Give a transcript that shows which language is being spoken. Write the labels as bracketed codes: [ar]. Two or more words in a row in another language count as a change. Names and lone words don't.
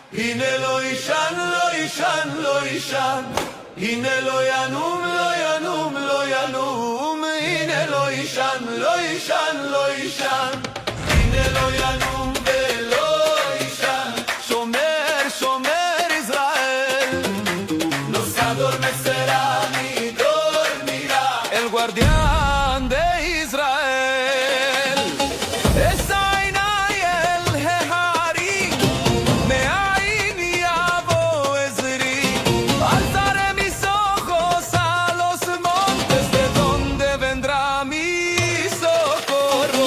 [he] הנה לא ישן, לא ישן, לא ישן, הנה לא ינום, לא ינום, לא ינום, הנה לא ישן, לא ישן, לא ישן, הנה לא ינום ולא ישן, שומר, שומר ישראל, [es] no se adormecerá ni dormirá el guardián de Israel. [he] אשא אל ההרים מאין יבוא עזרי, [es] alzaré mis ojos a los montes, de donde vendrá mi socorro.